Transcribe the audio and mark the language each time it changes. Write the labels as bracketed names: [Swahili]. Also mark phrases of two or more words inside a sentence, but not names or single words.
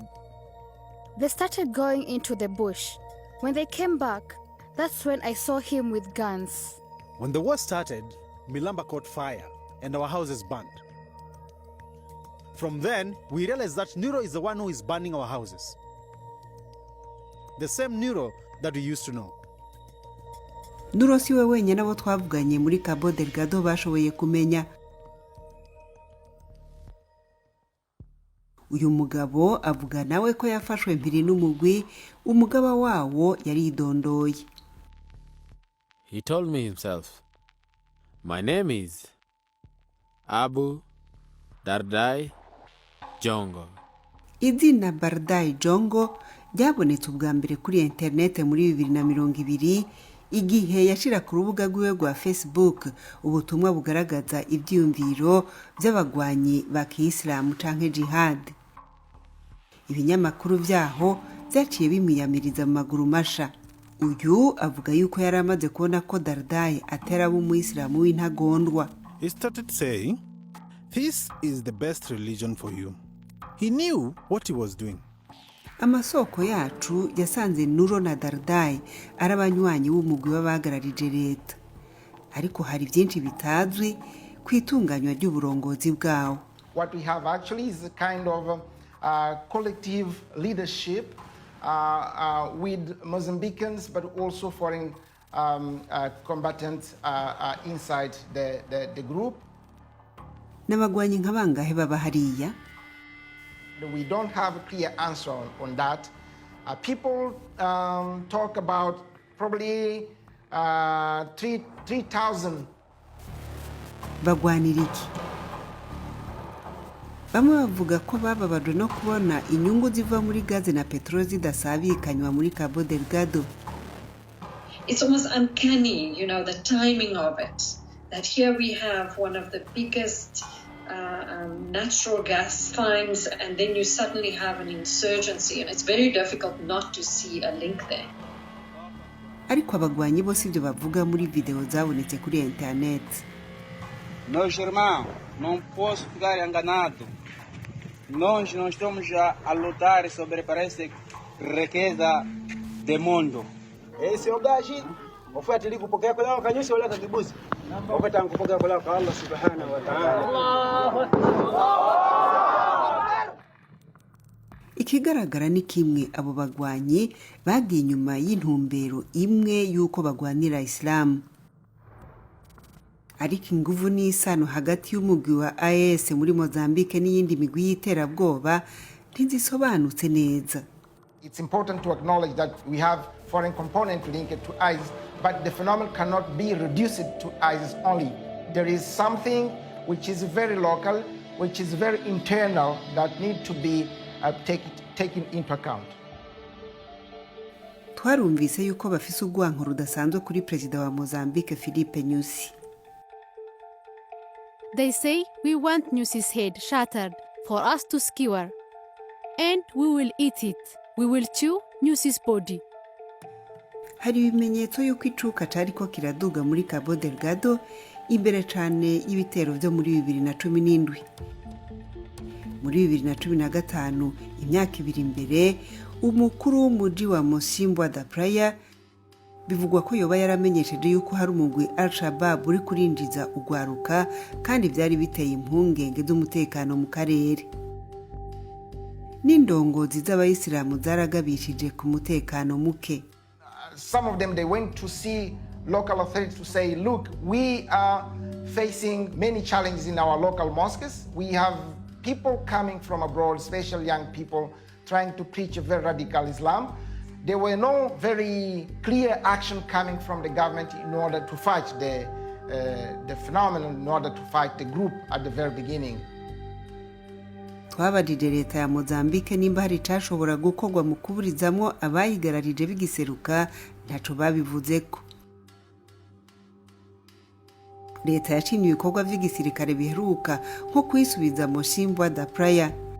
[English] They started going into the bush. When they came back, that's when I saw him with guns. When the war started, Milamba caught fire and our houses burned. From then, we realized that Nuro is the one who is burning our houses. The same Nuro that we used to know. [Rundi] Nuro siwe wenyine abo twavuganye muri Cabo Delgado bashoboye kumenya. Uyu mugabo avuga nawe ko yafashwe mpiri n'umugwi, umugaba wawo yaridondoye. [English] He told me himself, my name is Abu Dardai Jongo. [Rundi] Izina Bardai Jongo ryabonetse ubwa mbere kuri internet muri 2020 igihe yashira ku rubuga rwiwe rwa Facebook ubutumwa bugaragaza ibyumviro by'abagwanyi ba Kiislamu canke jihad. Ibinyamakuru byaho byaciye bimiyamiriza mu maguru masha. Uyu avuga yuko yari amaze kubona ko Dardai atera b'umuyisilamu w'intagondwa. [English] He started saying, this is the best religion for you. He knew what he was doing. [Rundi] Amasoko yacu yasanze Nuro na Dardai arabanywanyi w'umugwi w'abahagararije leta. Ariko hari byinshi bitazwi kwitunganywa ry'uburongozi bwawo. [English] What we have actually is a kind of collective leadership with Mozambicans, but also foreign combatants inside the group. [Rundi] N'abagwanyi nkabangahe baba hariya? [English] We don't have a clear answer on that. People talk about probably 3,000. [Rundi] Bagwanira iki? Bamwe bavuga ko bababajwe no kubona inyungu ziva muri gaze na petrol zidasabikanywa muri Cabo Delgado. [English] It's almost uncanny, you know, the timing of it. That here we have one of the biggest natural gas finds, and then you suddenly have an insurgency, and it's very difficult not to see a link there. [Rundi] Ariko abagwanyi bose ibyo bavuga muri video zabonetse kuri internet. [Portuguese] Meus irmãos, não posso ficar enganado. Nós não estamos a lutar sobre essa riqueza do mundo. [Swahili] Esse ogaji ofuatili kupokea kwa kanyosha wala kibuzi. Ofata kupokea kwa Allah [Arabic] subhanahu wa ta'ala. [Rundi] Ikigaragara ni kimwe abo bagwanyi bagiye nyuma y'intumbero imwe yuko bagwanira Islam. ariko inguvu n'isano hagati y'umugwi wa AS muri Mozambique n'iyindi migwi y'iterabwoba ntizisobanutse neza. [English] It's important to acknowledge that we have foreign component linked to ISIS, but the phenomenon cannot be reduced to ISIS only. There is something which is very local, which is very internal, that need to be taken into account. [Rundi] Twarumvise yuko bafise urwanko rudasanzwe kuri Perezida wa Mozambique Filipe Nyusi. [English] They say we want Nyusi's head shattered for us to skewer, and we will eat it. We will chew Nyusi's body. [Rundi] Hari ibimenyetso yuko icuka cariko kiraduga muri Cabo Delgado imbere cane y'ibitero byo muri 2017. Muri 2015 imyaka ibiri imbere umukuru w'umuji wa Musimbo da Praia bivugwa ko yoba yaramenyesheje yuko hari umugwi Al-Shabaab uri kurinjiza ugwaruka kandi byari biteye impungenge z'umutekano mu karere. N'indongozi z'abayisilamu zaragabishije ku mutekano muke. [English] Some of them, they went to see local authorities to say, look, we are facing many challenges in our local mosques. We have people coming from abroad, especially young people, trying to preach a very radical Islam. There were no very clear action coming from the government in order to fight the phenomenon, in order to fight the group at the very beginning. [Rundi] Twabajije leta ya Mozambique nimba hari cashobora gukorwa mu kuburizamwo abayigararije bigiseruka ntaco babivuzeko. Leta yashimye ibikorwa vy'igisirikare biheruka nko kwisubiza Musimbo da Praia.